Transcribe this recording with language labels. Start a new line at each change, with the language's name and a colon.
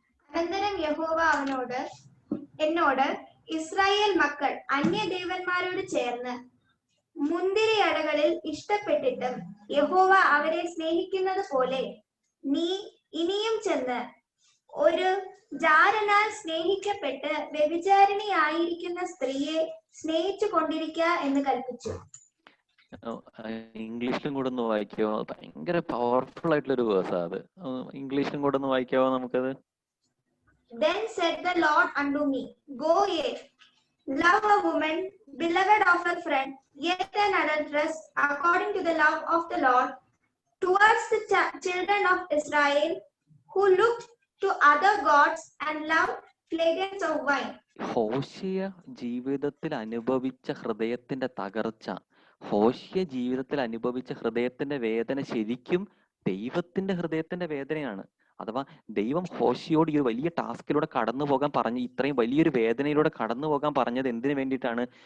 Malayalam: അനന്തരം യഹോവ എന്നോട് ഇസ്രായേൽ മക്കൾ അന്യദേവന്മാരോട് ചേർന്ന് മുന്തിരിയടകളിൽ ഇഷ്ടപ്പെട്ടിട്ടും യഹോവ അവരെ സ്നേഹിക്കുന്നത് പോലെ നീ ഇനിയും ചെന്ന് ഒരു ജാരനാൽ സ്നേഹിക്കപ്പെട്ട് വ്യഭിചാരിണിയായിരിക്കുന്ന സ്ത്രീയെ സ്നേഹിച്ചു കൊണ്ടിരിക്ക എന്ന് കൽപ്പിച്ചു. ഇംഗ്ലീഷിലും കൂടെ ഒന്ന് വായിക്കാവോ? ഭയങ്കര പവർഫുൾ ആയിട്ടുള്ള ഒരു വേഴ്സാ അത്. ഇംഗ്ലീഷിലും കൂടെ ഒന്ന് വായിക്കാവോ നമുക്കത്?
English: Then said the Lord unto me, Go ye, love a woman, beloved of her friend, yet an adulteress, according to the love of the Lord, towards the children of Israel, who looked to other gods and loved flagons of wine.
Malayalam: ഹോശയ ജീവിതത്തിൽ അനുഭവിച്ച ഹൃദയത്തിന്റെ തകർച്ച, ഹോശയ ജീവിതത്തിൽ അനുഭവിച്ച ഹൃദയത്തിന്റെ വേദന ശരിക്കും ദൈവത്തിന്റെ ഹൃദയത്തിന്റെ വേദനയാണ്. അഥവാ ദൈവം ഹോശയോട് ഈ ഒരു വലിയ ടാസ്കിലൂടെ കടന്നു പോകാൻ പറഞ്ഞ്, ഇത്രയും വലിയൊരു വേദനയിലൂടെ കടന്നു പോകാൻ പറഞ്ഞത് എന്തിനു വേണ്ടിയിട്ടാണ്?